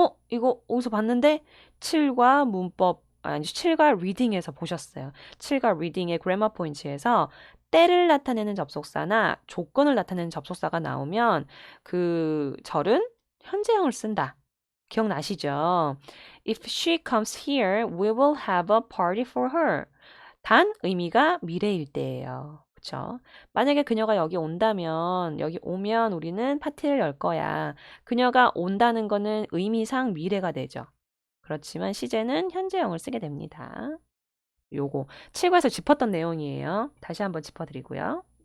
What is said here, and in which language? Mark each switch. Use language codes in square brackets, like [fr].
[ko] 이거 어디서 봤는데? 7과 문법 아니 7과 리딩에서 보셨어요. 7과 리딩의 그래머 포인트에서 때를 나타내는 접속사나 조건을 나타내는 접속사가 나오면 그 절은 현재형을 쓴다. 기억나시죠? [en] If she comes here, we will have a party for her. [ko] 단 의미가 미래일 때예요. 그쵸? 만약에 그녀가 여기 온다면, 여기 오면 우리는 파티를 열 거야. 그녀가 온다는 거는 의미상 미래가 되죠. 그렇지만 시제는 현재형을 쓰게 됩니다. 요거 7과에서 짚었던 내용이에요. 다시 한번 짚어드리고요.